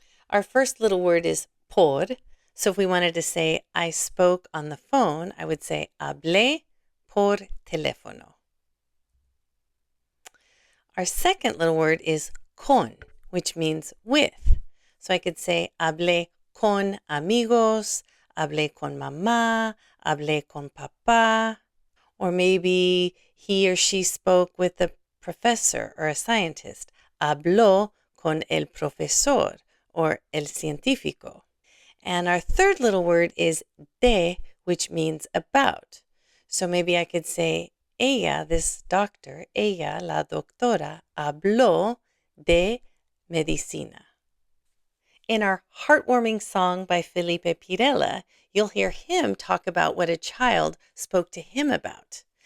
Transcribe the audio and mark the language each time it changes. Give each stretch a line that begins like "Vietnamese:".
English: Our first little word is por. So if we wanted to say, I spoke on the phone, I would say,
Spanish: hablé por teléfono.
English: Our second little word is con, which means with. So I could say,
Spanish: hablé con amigos, hablé con mamá, hablé con papá.
English: Or maybe he or she spoke with a professor or a scientist.
Spanish: Habló con el profesor or el científico.
English: And our third little word is de, which means about. So maybe I could say, ella, this doctor,
Spanish: ella, la doctora, habló de medicina.
English: In our heartwarming song by Felipe Pirela, you'll hear him talk about what a child spoke to him about.